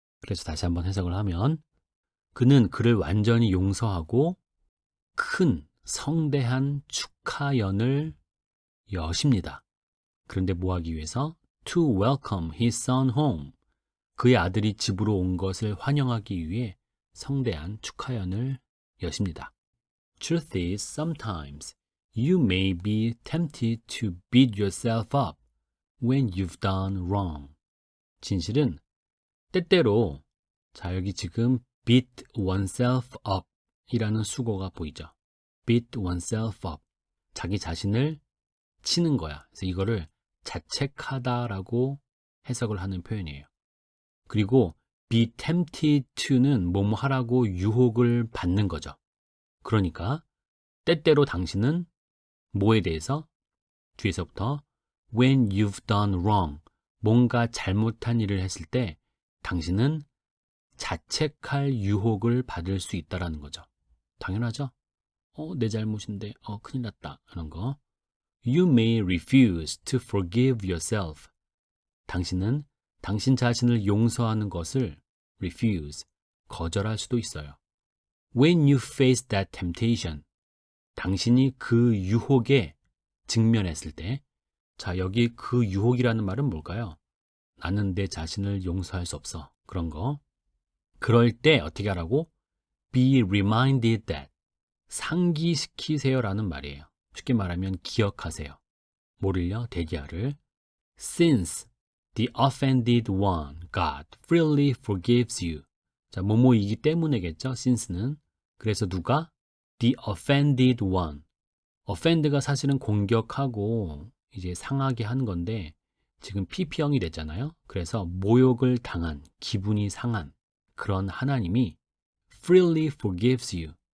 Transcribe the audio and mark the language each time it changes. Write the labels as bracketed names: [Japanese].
[Korean] 그래서 다시 한번 해석을 하면 그는 그를 완전히 용서하고 큰 성대한 축하연을 여십니다. 그런데 뭐 하기 위해서? [English] To welcome his son home. [Korean] 그의 아들이 집으로 온 것을 환영하기 위해 성대한 축하연을 여십니다. [English] Truth is, sometimes you may be tempted to beat yourself up when you've done wrong. [Korean] 진실은 때때로, 자, 여기 지금 [English] beat oneself up [Korean] 이라는 수고가 보이죠. [English] beat oneself up. [Korean] 자기 자신을 치는 거야. 그래서 이거를 자책하다라고 해석을 하는 표현이에요. 그리고 be tempted to는 뭐뭐 하라고 유혹을 받는 거죠. 그러니까 때때로 당신은 뭐에 대해서 뒤에서부터 [English] when you've done wrong, [Korean] 뭔가 잘못한 일을 했을 때 당신은 자책할 유혹을 받을 수 있다라는 거죠. 당연하죠? 내 잘못인데 큰일 났다 하는 거. [English] You may refuse to forgive yourself. [Korean] 당신은 당신 자신을 용서하는 것을 refuse, 거절할 수도 있어요. [English] When you face that temptation, [Korean] 당신이 그 유혹에 직면했을 때, 자, 여기 그 유혹이라는 말은 뭘까요? 나는 내 자신을 용서할 수 없어. 그런 거. 그럴 때 어떻게 하라고? [English] Be reminded that. [Korean] 상기시키세요라는 말이에요. 쉽게 말하면 기억하세요. 뭐를요? 대기하를. [English] Since the offended one, God freely forgives you. [Korean] 자, 뭐뭐이기 때문에겠죠? since는. 그래서 누가? [English] The offended one. [Korean] offend가 사실은 공격하고 이제 상하게 하는 건데 지금 PP형이 됐잖아요. 그래서 모욕을 당한, 기분이 상한 그런 하나님이 [English] freely forgives you.